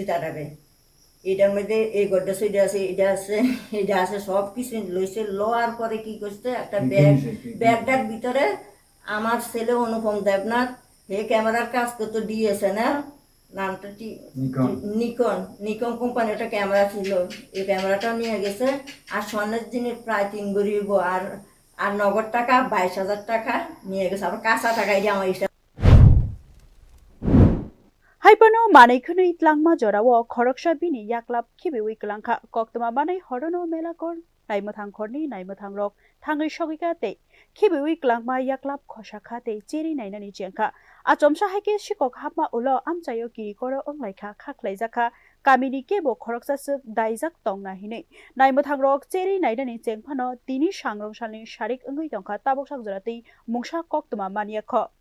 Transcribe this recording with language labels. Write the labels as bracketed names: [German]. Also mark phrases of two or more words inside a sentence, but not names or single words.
[Bangla] তারাকে এটার মধ্যে এই গড্ডেছে এটা আছে সব কিছু লইছে লোয়ার পরে কি করছে একটা ব্যাগটার ভিতরে আমার ছেলে অনুপম দেবনাথ হে ক্যামেরার কাজ করতো ডিএসএলআর নামটা নিকন কোম্পানি একটা ক্যামেরা ছিল এই ক্যামেরাটাও নিয়ে গেছে আর স্বর্ণের জিনিস প্রায় 3 ভরি আর নগদ টাকা 22,000 টাকা নিয়ে গেছে আবার কাঁচা টাকা এটা আমার [Kok Borok] Haipano manai khunui tlangma jorao khoroksa bini yaklap khibewi klangkha koktoma manai horono melakor naimathang khorni naimathang rok thangai sogika te khibewi klangma yaklap khoshakha te cheri nainani chengkha achomsa haike shikok hapma ulo amchayo kirikoro onglaikha khaklaijakha kamini kebo khoroksa suk daijak tongna hinei naimathang rok cheri nainani chengphano tini sangrongsalni sharik ongoi tongkha tabok sakjorati mungsa koktoma maniakho